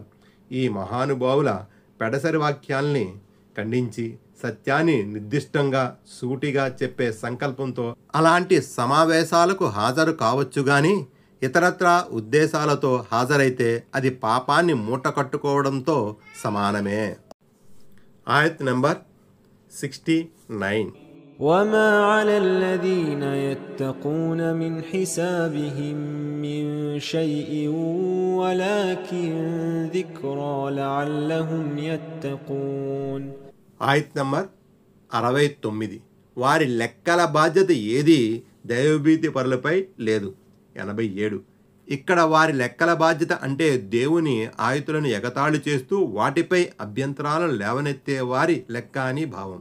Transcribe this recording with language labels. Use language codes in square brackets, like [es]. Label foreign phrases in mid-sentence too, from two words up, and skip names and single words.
[te] ఈ మహానుభావుల పెడసరి వాక్యాల్ని ఖండించి సత్యాన్ని నిర్దిష్టంగా సూటిగా చెప్పే సంకల్పంతో అలాంటి సమావేశాలకు హాజరు కావచ్చు గాని ఇతరత్రా ఉద్దేశాలతో హాజరైతే అది పాపాన్ని మూటకట్టుకోవడంతో సమానమే. ఆయత్ నంబర్ 69. [ar] وما على الذين يتقون من حسابهم من شيء ولكن ذكرى لعلهم يتقون. [te] ఆయత్ నంబర్ 69. వారి లెక్కల బాధ్యత ఏది దైవభీతి పరులపై లేదు. 87. ఇక్కడ వారి లెక్కల బాధ్యత అంటే దేవుని ఆయుతులను ఎగతాళి చేస్తూ వాటిపై అభ్యంతరాలను లేవనెత్తే వారి లెక్క అని భావం.